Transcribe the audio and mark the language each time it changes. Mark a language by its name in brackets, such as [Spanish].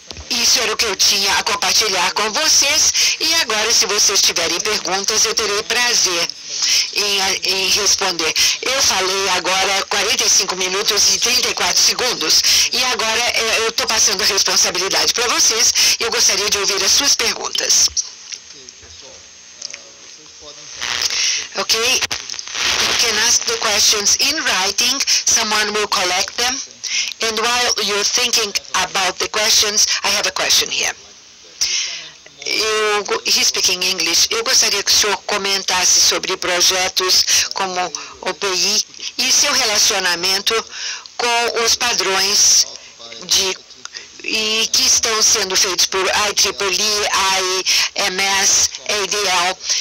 [Portuguese] Isso era o que eu tinha a compartilhar com vocês, e agora, se vocês tiverem perguntas, eu terei prazer em responder. Eu falei agora 45 minutos e 34 segundos, e agora eu estou passando a responsabilidade para vocês, e eu gostaria de ouvir as suas perguntas. Ok? [English] You can ask the questions in writing, someone will collect them. And while you're thinking about the questions, I have a question here. He's speaking English. [Portuguese] Eu gostaria que o senhor comentasse sobre projetos como o PI e seu relacionamento com os padrões que estão sendo feitos por IEEE, IMS, ADL.